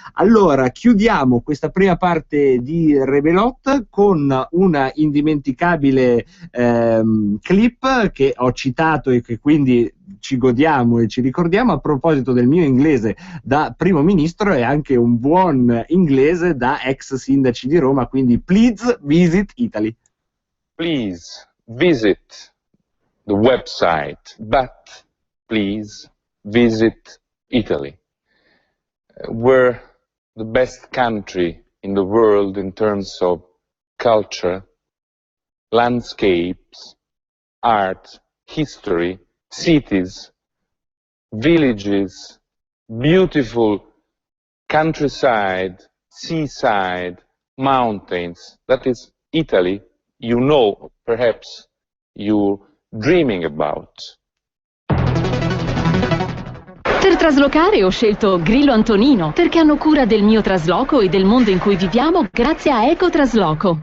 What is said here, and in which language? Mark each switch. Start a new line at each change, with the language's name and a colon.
Italian: Allora chiudiamo questa prima parte di Rebelot con una indimenticabile clip che ho citato e che quindi ci godiamo e ci ricordiamo a proposito del mio inglese da primo ministro e anche un buon inglese da ex sindaci di Roma, quindi
English: please visit Italy. Please visit the website, but please visit Italy. We're the best country in the world in terms of culture, landscapes, art, history, cities, villages, beautiful countryside, seaside, mountains. That is Italy, you know, perhaps you're dreaming about.
Italian: Per traslocare ho scelto Grillo Antonino, perché hanno cura del mio trasloco e del mondo in cui viviamo grazie a Ecotrasloco.